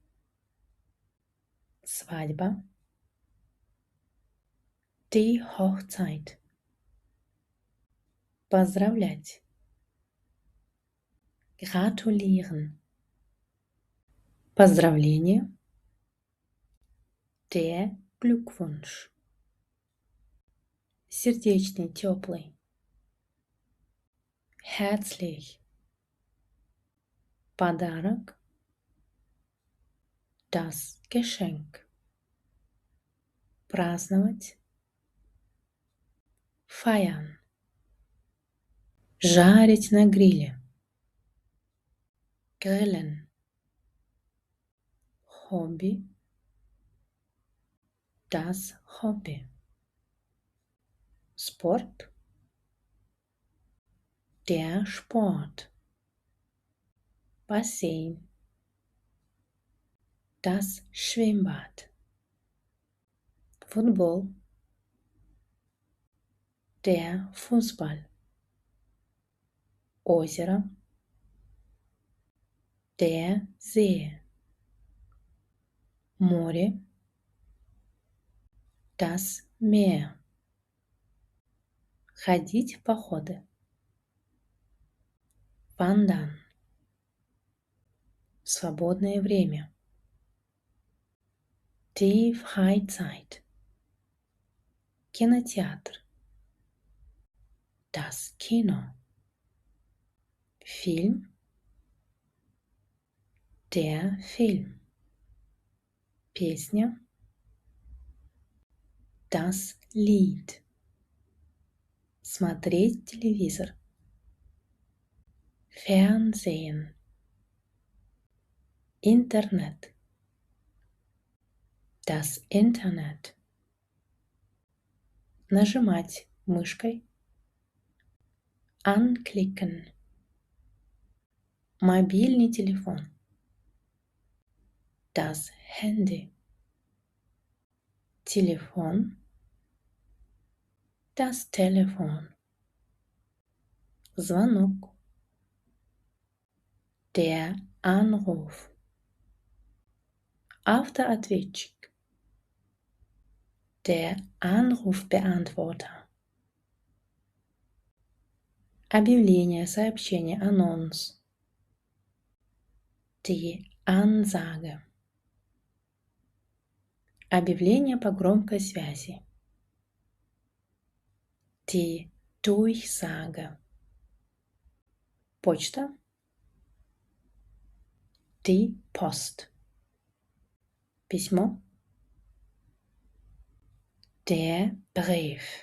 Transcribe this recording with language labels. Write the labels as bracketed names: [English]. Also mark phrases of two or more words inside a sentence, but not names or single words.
[German] Свадьба. Die Hochzeit. [Russian] Поздравлять. Gratulieren. [German] Поздравление. Der Glückwunsch. [Russian] Сердечный, теплый. [German] Herzlich. Подарок. Das Geschenk. [Russian] Праздновать. Feiern. Жарить на гриле. [German] Grillen. Hobby. Das Hobby. Sport. Der Sport. Бассейн. Das Schwimmbad. Футбол. Der Fußball. Озеро. Der See. Море. Das Meer. [Russian] Ходить в походы. Wandern. Свободное время. [German] Die Freizeit. Кинотеатр. Das Kino. Фильм. Der Film. Песня. Das Lied. [Russian] смотреть телевизор. [German] Fernsehen. Интернет. Das Internet. [Russian] Нажимать мышкой. Anklicken. Мобильный телефон. [German] Das Handy. Телефон. Das Telefon. Звонок. Der Anruf. Автоответчик. Der Anrufbeantworter. [Russian] Объявление, сообщение, анонс. [German] Die Ansage. [Russian] Объявление по громкой связи. [German] Die Durchsage. Почта. Die Post. Письмо. Der Brief.